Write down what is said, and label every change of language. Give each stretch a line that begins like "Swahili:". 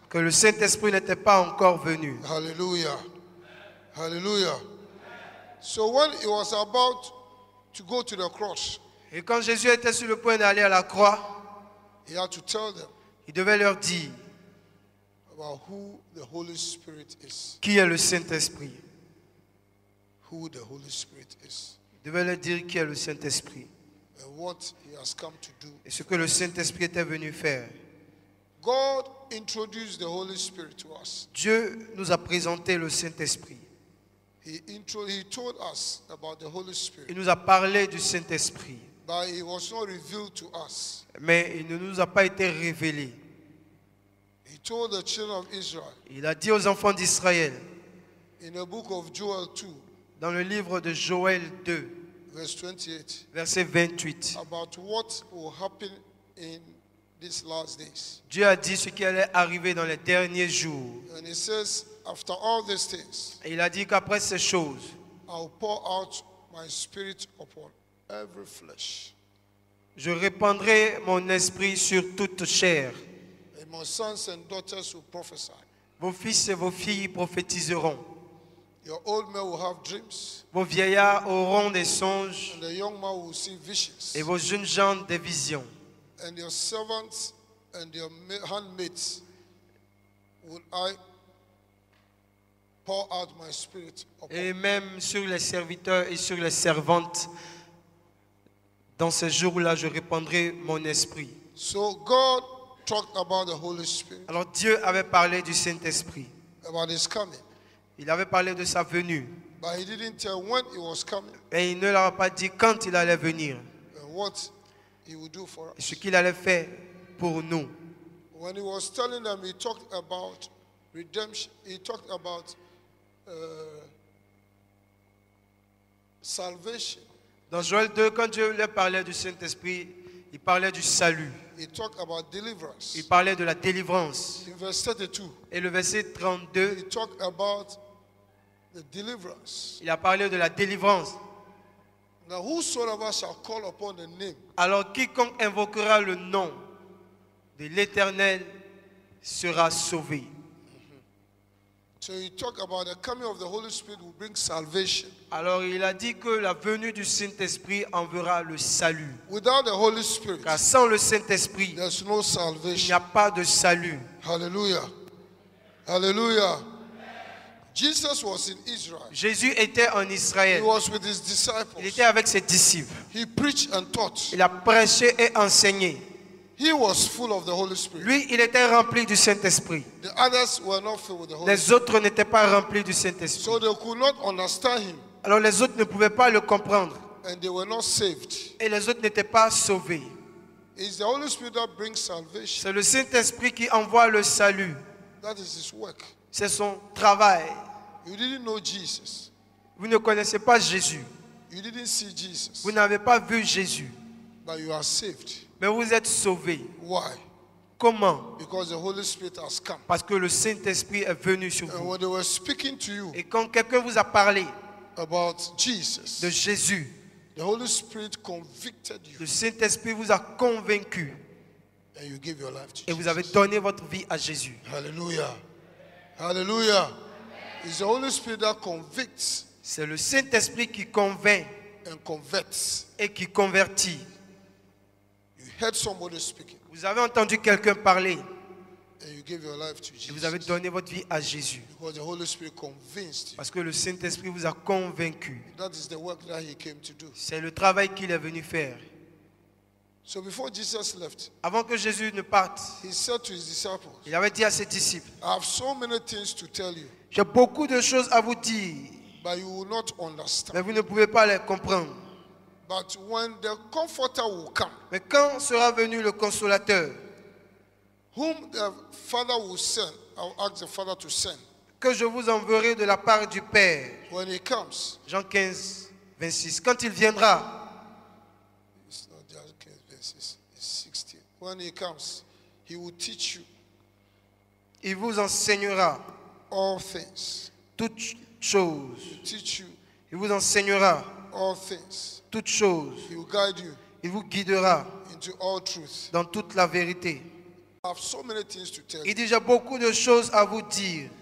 French: Que le Saint-Esprit n'était pas encore venu.
English: Hallelujah. Hallelujah. So when he was about to go to the cross,
French: Et quand Jésus était sur le point d'aller à la croix,
English: he had to tell them
French: il devait leur dire
English: about who the Holy Spirit is.
French: qui est le Saint-Esprit.
English: Who the Holy Spirit is.
French: Il devait leur dire qui est le Saint-Esprit.
English: And what he has come to do.
French: Et ce que le Saint-Esprit était venu faire.
English: God introduced the Holy Spirit to us.
French: Dieu nous a présenté le Saint-Esprit.
English: He told us about the Holy
French: Il
English: Spirit,
French: nous a parlé du Saint-Esprit,
English: but it was not revealed to us.
French: mais il ne nous a pas été révélé.
English: He told the children of Israel
French: Il a dit aux enfants d'Israël,
English: in the book of Joel 2,
French: dans le livre de Joël 2,
English: verse 28,
French: verset 28,
English: about what will happen in these last days.
French: Dieu a dit ce qui allait arriver dans les derniers jours.
English: And he says, after all these things,
French: Et il a dit qu'après ces choses,
English: I'll pour out my spirit upon every flesh.
French: je répandrai mon esprit sur toute chair.
English: And my sons and daughters will prophesy.
French: Vos fils et vos filles prophétiseront.
English: Your old men will have dreams,
French: Vos vieillards auront des songes
English: and the young man will see visions.
French: et vos jeunes gens des visions.
English: And your servants and your handmaids will I pour out my spirit upon.
French: Et même sur les serviteurs et sur les servantes, dans ces jours-là, je répandrai mon esprit.
English: So God talked about the Holy Spirit,
French: Alors Dieu avait parlé du Saint-Esprit.
English: about his coming,
French: Il avait parlé de sa venue.
English: but he didn't tell when he was coming
French: Et il ne leur a pas dit quand il allait venir
English: and what he would do for
French: et ce
English: us.
French: qu'il allait faire pour nous.
English: When he was telling them, he talked about redemption. He talked about salvation.
French: Dans Joël 2, quand Dieu leur parlait du Saint-Esprit, il parlait du salut.
English: He talked about deliverance.
French: Il parlait de la délivrance.
English: In verse 32,
French: Et le verset 32,
English: he talked about the deliverance.
French: il a parlé de la délivrance.
English: Now, whosoever shall call upon the name
French: Alors quiconque invoquera le nom de l'Éternel sera sauvé.
English: So he talked about the coming of the Holy Spirit will bring salvation.
French: Alors il a dit que la venue du Saint-Esprit enverra le salut.
English: Without the Holy Spirit,
French: Car sans le Saint-Esprit,
English: there's no
French: il n'y
English: salvation.
French: a pas de salut.
English: Hallelujah. Hallelujah. Jesus was in Israel.
French: Jésus était en
English: He
French: Israël.
English: was with his
French: Il
English: disciples.
French: était avec ses disciples.
English: He preached and taught.
French: Il a prêché et enseigné.
English: He was full of the Holy Spirit.
French: Lui, il était rempli du Saint-Esprit.
English: The others were not filled with the Holy
French: Les
English: Spirit.
French: autres n'étaient pas remplis du Saint-Esprit.
English: So they could not understand him,
French: Alors les autres ne pouvaient pas le comprendre.
English: and they were not saved.
French: Et les autres n'étaient pas sauvés.
English: It's the Holy Spirit that brings salvation.
French: C'est le Saint-Esprit qui envoie le salut.
English: That is his work.
French: C'est son travail.
English: You didn't know Jesus.
French: Vous ne connaissez pas Jésus.
English: You didn't see Jesus.
French: Vous n'avez pas vu Jésus.
English: But you are saved.
French: Mais vous êtes sauvés.
English: Why?
French: Comment?
English: Because the Holy Spirit has come.
French: Parce que le Saint-Esprit est venu sur
English: And
French: vous.
English: when they were speaking to you
French: Et quand quelqu'un vous a parlé
English: about Jesus,
French: de Jésus,
English: the Holy Spirit convicted you,
French: le Saint-Esprit vous a convaincu
English: and you give your life to
French: et vous avez
English: Jesus.
French: donné votre vie à Jésus.
English: Hallelujah. Hallelujah. It's the Holy Spirit that convicts
French: C'est le Saint-Esprit qui convainc
English: and converts.
French: et qui convertit.
English: You heard somebody speaking,
French: Vous avez entendu quelqu'un parler
English: and you give your life to
French: et vous avez
English: Jesus.
French: donné votre vie à Jésus.
English: Because the Holy Spirit convinced you.
French: Parce que le Saint-Esprit vous a convaincu.
English: That is the work that he came to do.
French: C'est le travail qu'il est venu faire.
English: So before Jesus left,
French: Avant que Jésus ne parte,
English: he said to his disciples,
French: il avait dit à ses disciples,
English: I have so many things to tell you,
French: j'ai beaucoup de choses à vous dire,
English: but you will not
French: mais
English: understand.
French: vous ne pouvez pas les comprendre.
English: But when the Comforter will come,
French: Mais quand sera venu le Consolateur,
English: whom the Father will send, I will ask the Father to send.
French: que je vous enverrai de la part du Père,
English: When he comes,
French: Jean 15, 26, quand il viendra,
English: it's not just 15 verses, it's 16. When he comes, he will teach you
French: il vous enseignera
English: all things.
French: toutes choses.
English: Teach you
French: Il vous enseignera
English: all things.
French: toutes choses.
English: He will guide you
French: Il vous guidera
English: into all truth.
French: dans toute la vérité.
English: I have so many things to tell
French: Il
English: you,
French: dit, j'ai beaucoup de choses à vous dire,